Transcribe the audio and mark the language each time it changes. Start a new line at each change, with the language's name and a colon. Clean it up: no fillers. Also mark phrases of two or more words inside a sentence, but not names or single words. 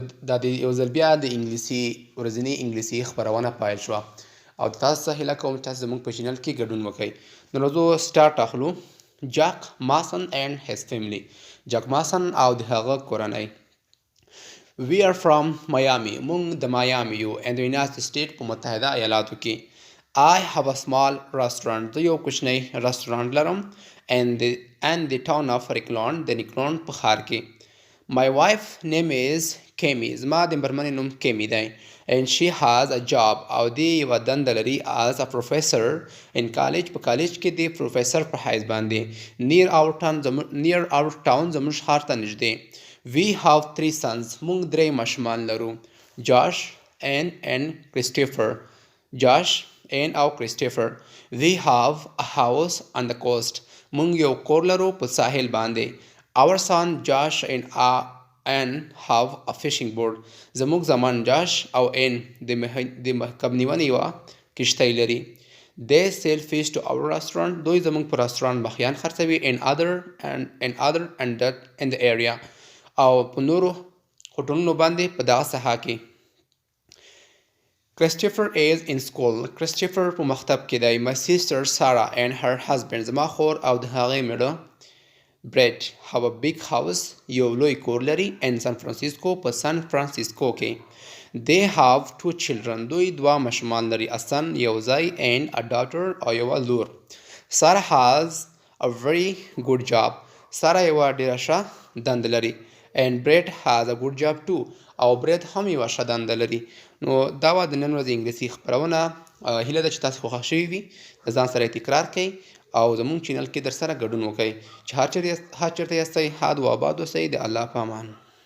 Pashto: دا د یو ځل بیا د انګلیسي ورځنۍ انګلیسي خپرونه پیل شوه او تاسو څخه هیله کوم چې تاسو زموږ په چینل کې ګډون وکړئ. نو راځو سټارټ اخلو.
English: Jack Mason and his family.
Pashto: جاک ماسن او د هغه کورنۍ.
English: We are from Miami.
Pashto: موږ د مایامي یو
English: and the United States
Pashto: په متحده ایالاتو کې.
English: I have a small restaurant.
Pashto: زه یو کوچنی رستورانت لرم
English: and the town of Rickland
Pashto: د نیکلونډ په ښار کې.
English: My wife name is Kemi.
Pashto: زما د مېرمنې نوم کیمي دی
English: and she has a job
Pashto: او دی یوه دنده لري
English: as a professor in college.
Pashto: په کالج کې د پروفیسر په حیث باندې
English: near our town
Pashto: زموږ ښار ته نږدې.
English: We have 3 sons.
Pashto: موږ 3 ماشومان لرو.
English: Josh, Ann and Christopher. Josh, Ann او Christopher. We have a house on the coast.
Pashto: موږ یو کور لرو په ساحل باندې.
English: Our son Josh and Ann have a fishing boat.
Pashto: زموږ زمان جاش او ان د کب نیونې یوه کشتۍ لري.
English: They sell fish to our restaurant.
Pashto: دوی زموږ په رستورانت مخیان خرڅوي
English: in the area
Pashto: او په نورو هوټلونو باندې په دغه ساحه کې.
English: Christopher is in school.
Pashto: Christopher په مکتب کې دی.
English: My sister Sarah and her husband.
Pashto: زما خور او د هغې مېړه
English: Brett have a big house.
Pashto: یو لوی کور لري
English: in San Francisco
Pashto: په سان فرانسیسکو کې.
English: They have 2 children.
Pashto: دوی 2 ماشومان لري.
English: A son
Pashto: یو ځای
English: and a daughter
Pashto: او یوه لور.
English: Sarah has a very good job.
Pashto: سارا یوه ډېره ښه دنده لري
English: and Brett has a good job too.
Pashto: او برید هم یوه ښه دنده لري. نو دا وه د نن ورځې انګلیسي خپرونه. هیله ده چې تاسو خوښه شوي وي. د ځان سره یې تکرار کړئ او زموږ چینل کې در سره ګډون وکړئ چې هر چېرته یاستئ ښاد و آباد اوسئ. د الله په امان.